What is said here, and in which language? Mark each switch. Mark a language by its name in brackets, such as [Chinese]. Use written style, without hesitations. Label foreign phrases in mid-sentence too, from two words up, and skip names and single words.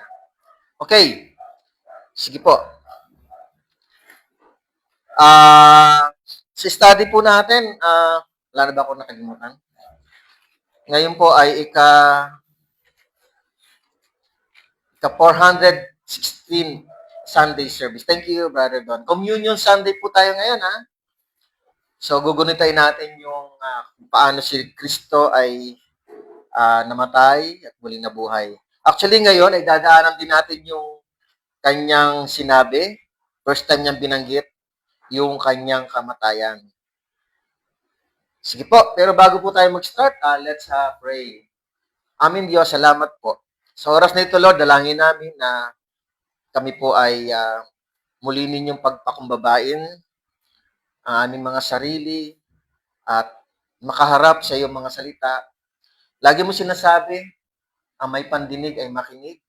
[Filipino] Okay. Sige po. Sa study po natin, wala na ba ako nakalimutan? Ngayon po ay ika-416 [English] Sunday service. Thank you, Brother Don. Communion Sunday [Filipino] po tayo ngayon, ha? So, gugunitain natin yung kung paano si Kristo ay namatay at muling nabuhay. Actually, ngayon ay dadaanan din natin yung kanyang sinabi. [English] First time [Filipino] niyang binanggit yung kanyang kamatayan. Sige po, pero bago po tayo mag-start, [English] let's pray. [Filipino] Amin Diyos, salamat po. Sa oras na ito, Lord, dalangin namin na kami po ay muli ninyong pagpakumbabain ang aming mga sarili at makaharap sa iyong mga salita. Lagi mo sinasabi, ang may pandinig ay makinig.